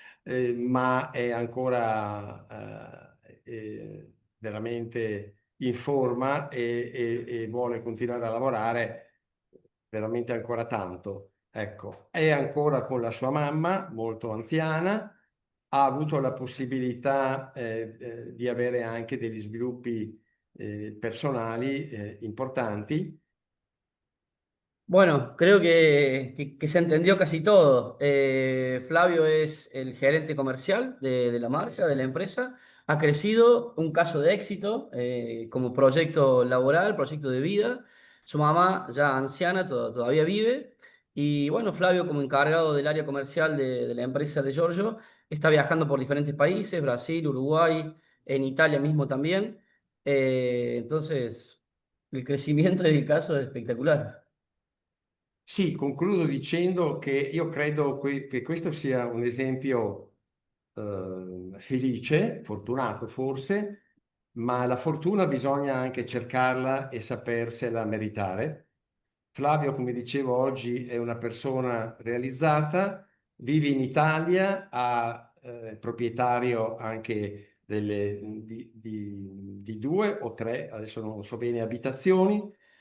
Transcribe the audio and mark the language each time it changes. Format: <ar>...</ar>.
<it>ma è ancora veramente in forma e vuole continuare a lavorare veramente ancora tanto. Ecco, è ancora con la sua mamma, molto anziana, ha avuto la possibilità di avere anche degli sviluppi personali importanti.</it> <es>Bueno, creo que se entendió casi todo. Flavio es el gerente comercial de la marca, de la empresa. Ha crecido, un caso de éxito como proyecto laboral, proyecto de vida. Su mamá, ya anciana, todavía vive. Y bueno, Flavio, como encargado del área comercial de la empresa de Giorgio, está viajando por diferentes países, Brasil, Uruguay, en Italia mismo también. Entonces, el crecimiento del caso es espectacular.</es> <it>Sì, concludo dicendo che io credo che questo sia un esempio felice, fortunato forse, ma la fortuna bisogna anche cercarla e sapersela meritare. Flavio, come dicevo oggi, è una persona realizzata, vive in Italia, è proprietario anche di 2 o 3, adesso non so bene, abitazioni.</it>